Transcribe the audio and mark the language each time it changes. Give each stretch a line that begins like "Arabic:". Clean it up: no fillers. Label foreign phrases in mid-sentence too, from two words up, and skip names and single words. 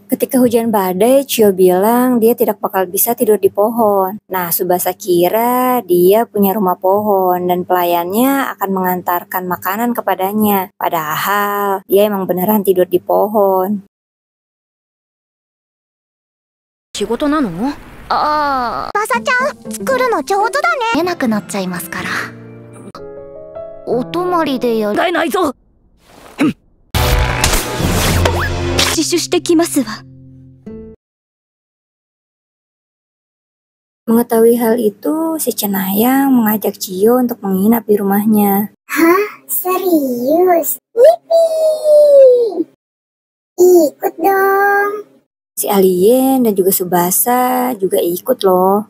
Indonesian: Ketika hujan badai, Chio bilang dia tidak bakal bisa tidur di pohon. Nah, Tsubasa kira dia punya rumah pohon dan pelayannya akan mengantarkan makanan kepadanya. Padahal dia emang beneran tidur di pohon.
Japanese: 仕事なの？ああ、マサちゃん、作るの上手だね。見えなくなっちゃいますから。お泊まりでやる。使えないぞ。自首してきますわ。
Indonesian: Mengetahui hal itu, si Cenayang mengajak Chio untuk menginap di rumahnya. Hah? Serius? Yipi! Ikut dong. Si Alien dan juga Tsubasa juga ikut loh.